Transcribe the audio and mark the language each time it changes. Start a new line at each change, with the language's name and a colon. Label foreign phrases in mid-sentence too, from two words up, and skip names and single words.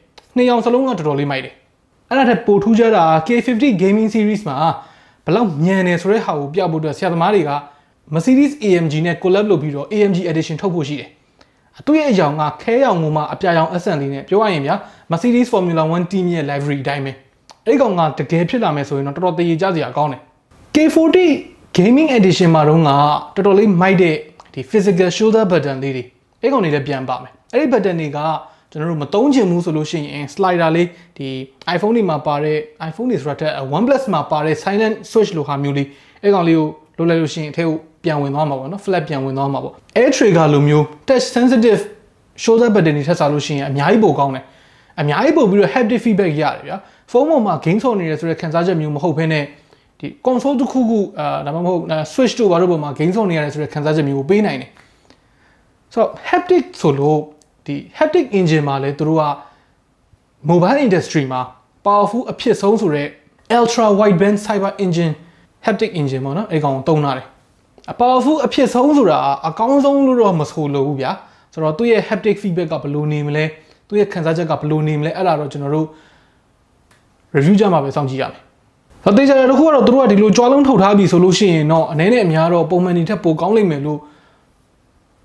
Burmese: 2ယောင်စလုံးကတော်တော်လေးမိုက်တယ်အဲ့ဒါထက်ပိုထူးခြားတာ K50 Gaming Series မှာဘလောက်ညံနေဆိုတဲ့ဟာကိုပြဖို့အတွက်ဆရာသမားတွေက Mercedes AMG နဲ့ collab လုပ်ပြီးတော့ AMG edition ထုတ်ဖို့ရှိတယ်။သူ့ရဲ့အယောင်ကခဲရောင်မှအပြာရောင် accent လေးနဲ့ပြောရရင် ဗျာ Mercedes Formula 1 team ရဲ့ livery အတိုင်းပဲ။အဲ့ဒီကောင်ကတကယ်ဖြစ်လာမယ်ဆိုရင်တော့တော်တော်တည်ရကြစရာကောင်းတယ်။ K40 Gaming edition မှာတော့တော်တော်လေးမိုက်တဲ့ဒီ
English: physical shoulder button
Burmese: လေးတွေအဲ့ကောင်တွေလည်းပြန်ပါမယ်။အဲ့ဒီ button တွေကကျွန်တော်တို့မသုံးချင်ဘူးဆိုလို့ရှိရင် slider လေးဒီ iPhone တွေမှာပါတဲ့ iPhone တွေဆိုတော့ OnePlus မှာ ပါတဲ့
English: silent switch
Burmese: လိုဟာမျိုးလေးအဲ့ကောင်လေးကိုလုပ်လိုက်လို့ရှိရင်အထက်ကိုပြန်ဝင်သွားမှာပေါ့နော် flat ပြန်ဝင်သွားမှာပေါ့
English: air trigger
Burmese: လိုမျိုး
English: touch sensitive shoulder button
Burmese: တွေထပ်စားလို့ရှိရင်အများကြီးပိုကောင်းတယ်အများကြီးပိုပြီးတော့
English: haptic feedback
Burmese: ရတယ်ဗျာဖုန်းပေါ်မှာ game ဆော့နေရဆိုတဲ့ခံစားချက်မျိုးမဟုတ်ဘဲနဲ့ဒီ console တစ်ခုခုဒါမှမဟုတ် switch တို့ဘာလို့ပေါ်မှာ game ဆော့နေရတယ်ဆိုတဲ့ခံစားချက်မျိုးကိုပေးနိုင်တယ်ဆိုတော့ haptic ဆိုလို့ဒီ
English: haptic engine
Burmese: မှာလည်းသူတို့က
English: mobile industry
Burmese: မှာ powerful အဖြစ်ဆုံးဆိုတဲ့
English: ultra wideband cyber engine haptic engine
Burmese: ပေါ့နော်အဲ့ကောင်ကိုသုံးထားတယ်အ powerful အဖြစ်ဆုံးဆိုတာအကောင်းဆုံးလို့တော့မဆိုလို့ဘူးဗျာဆိုတော့သူ့ရဲ့
English: haptic feedback
Burmese: ကဘယ်လိုနေမလဲသူ့ရဲ့ခံစားချက်ကဘယ်လိုနေမလဲအဲ့ဒါတော့ကျွန်တော်တို့ review ကြမှာပဲစောင့်ကြည့်ရမယ်ဆိုတော့တေချာတဲ့တစ်ခုကတော့သူတို့ကဒီလိုကြွားလုံးထုတ်ထားပြီဆိုလို့ရှိရင်တော့အနေနဲ့အများတော့ပုံမှန်နေထက်ပိုကောင်းလိမ့်မယ်လို့ခံ